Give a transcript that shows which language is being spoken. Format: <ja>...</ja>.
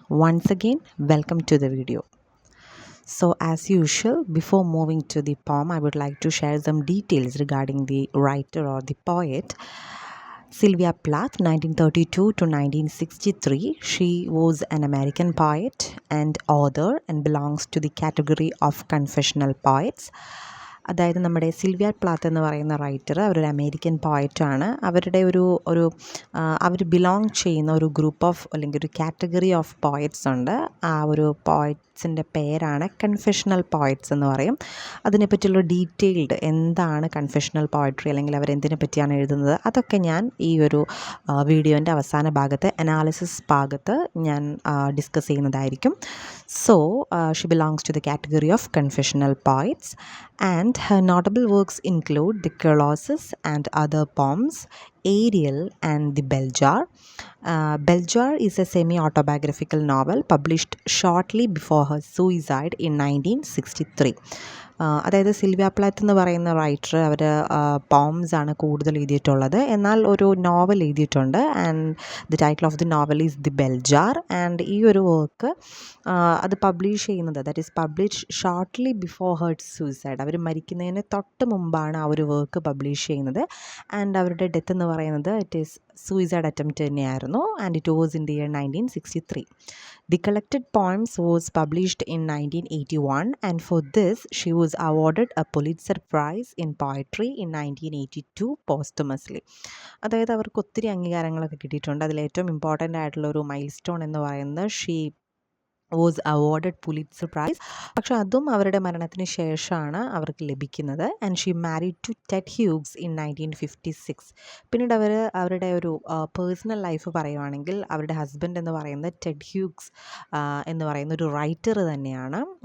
<en>Once again, welcome to the video. So as usual, before moving to the poem, I would like to share some details regarding the writer or the poet. Sylvia Plath, 1932 to 1963. She was an American poet and author and belongs to the category of confessional poets.</en> <ml>അതായത് നമ്മുടെ Sylvia പ്ലാത്ത് എന്ന് പറയുന്ന writer അവരൊരു American പോയറ്റാണ്. അവരുടെ അവർ belong ചെയ്യുന്ന ഒരു group of അല്ലെങ്കിൽ ഒരു കാറ്റഗറി ഓഫ് പോയറ്റ്സ് ഉണ്ട്. ആ ഒരു പോയറ്റ്സിൻ്റെ പേരാണ് കൺഫെഷണൽ പോയറ്റ്സ് എന്ന് പറയും. അതിനെപ്പറ്റിയുള്ള ഡീറ്റെയിൽഡ് എന്താണ് കൺഫെഷണൽ പോയട്രി അല്ലെങ്കിൽ അവരെന്തിനെ പറ്റിയാണ് എഴുതുന്നത് അതൊക്കെ ഞാൻ ഈ ഒരു വീഡിയോൻ്റെ അവസാന ഭാഗത്ത് അനാലിസിസ് ഭാഗത്ത് ഞാൻ ഡിസ്കസ് ചെയ്യുന്നതായിരിക്കും.</ml> <en>So she belongs to the category of confessional poets and her notable works include The Colossus and Other Poems, Ariel and The Bell Jar. Bell Jar is a semi-autobiographical novel published shortly before her suicide in 1963.</en> <ml>അതായത് Sylvia പ്ലാത്ത് എന്ന് പറയുന്ന writer അവർ poems ആണ് കൂടുതൽ എഴുതിയിട്ടുള്ളത്. എന്നാൽ ഒരു novel എഴുതിയിട്ടുണ്ട് and the title of the novel is the bell jar. And ഈ ഒരു വർക്ക് അത് പബ്ലിഷ് ചെയ്യുന്നത് that is publish shortly before her suicide. അവർ മരിക്കുന്നതിന് തൊട്ട് മുമ്പാണ് ആ ഒരു വർക്ക് പബ്ലിഷ് ചെയ്യുന്നത്. ആൻഡ് അവരുടെ ഡെത്ത് എന്ന് പറയുന്നത് ഇറ്റ് ഈസ് സൂയിസൈഡ് അറ്റംപ്റ്റ് തന്നെയായിരുന്നു.</ml> <en>And it was in the year 1963. The collected poems was published in 1981 and for this she was awarded a Pulitzer Prize in Poetry in 1982 posthumously.</en> <ml>അതായത് അവർക്ക് ഒത്തിരി അംഗീകാരങ്ങളൊക്കെ കിട്ടിയിട്ടുണ്ട്. അതിൽ ഏറ്റവും ഇമ്പോർട്ടൻ്റ് ആയിട്ടുള്ള ഒരു മൈൽ സ്റ്റോൺ എന്ന് പറയുന്നത് ഷീ വാസ് അവോർഡഡ് പുലിറ്റ്സർ പ്രൈസ്. പക്ഷെ അതും അവരുടെ മരണത്തിന് ശേഷമാണ് അവർക്ക് ലഭിക്കുന്നത്.</ml> <en>And she married to Ted Hughes in 1956.</en> <ml>പിന്നീട് അവരുടെ ഒരു പേഴ്സണൽ ലൈഫ് പറയുവാണെങ്കിൽ അവരുടെ ഹസ്ബൻഡ് എന്ന് പറയുന്നത് ടെഡ് ഹ്യൂഗ്സ് എന്ന് പറയുന്ന ഒരു റൈറ്റർ തന്നെയാണ്.</ml>